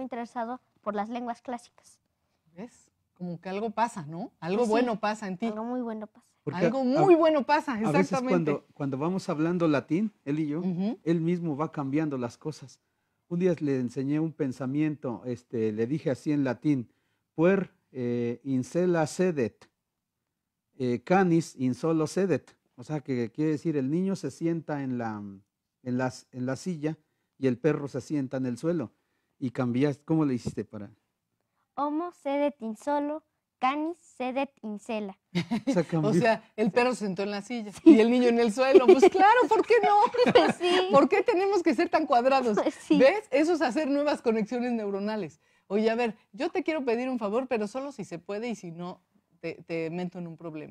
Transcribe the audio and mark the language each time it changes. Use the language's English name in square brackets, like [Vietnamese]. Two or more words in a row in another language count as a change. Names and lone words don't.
[Spanish] me he interesado por las lenguas clásicas. ¿Ves? Como que algo pasa, ¿no? Algo Pues sí, bueno pasa en ti. Algo muy bueno pasa. Porque Algo muy bueno pasa, a veces exactamente. cuando vamos hablando latín, él y yo, Ujú. él mismo va cambiando las cosas. Un día le enseñé un pensamiento, le dije así en latín, [Latin] puer incela sedet, canis in solo sedet. [Spanish] O sea, que quiere decir, el niño se sienta en la silla y el perro se sienta en el suelo. Y cambias, ¿cómo le hiciste para? [Latin] Homo sedet in solo, canis sedet in cela. [Spanish] O sea, O cambió. sea, el perro se sentó en la silla y el niño en el suelo. Pues claro, ¿por qué no? Pues sí. ¿Por qué tenemos que ser tan cuadrados? Pues sí. ¿Ves? Eso es hacer nuevas conexiones neuronales. Oye, a ver, yo te quiero pedir un favor, pero solo si se puede y si no, te meto en un problema.